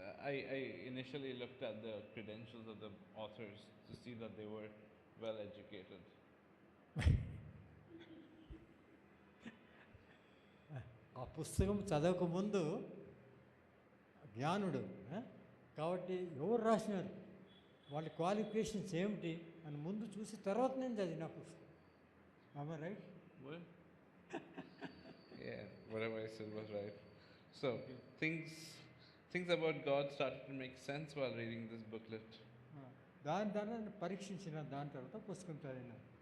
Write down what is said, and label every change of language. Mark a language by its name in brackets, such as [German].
[English] I initially looked at the credentials of the authors to see that they were well educated. [Telugu] ఆ పుస్తకం చదవక ముందు జ్ఞానుడు కాబట్టి ఎవరు రాసినారు వాళ్ళ క్వాలిఫికేషన్స్ ఏమిటి అని ముందు చూసి తర్వాత నేను చదివిన పుస్తకం. ఆమె right? [English] What? Yeah, whatever I said was right. So things about God started to make sense while reading this booklet. [Telugu] దాని ద్వారా పరీక్షించిన దాని తర్వాత పుస్తకం చదివిన.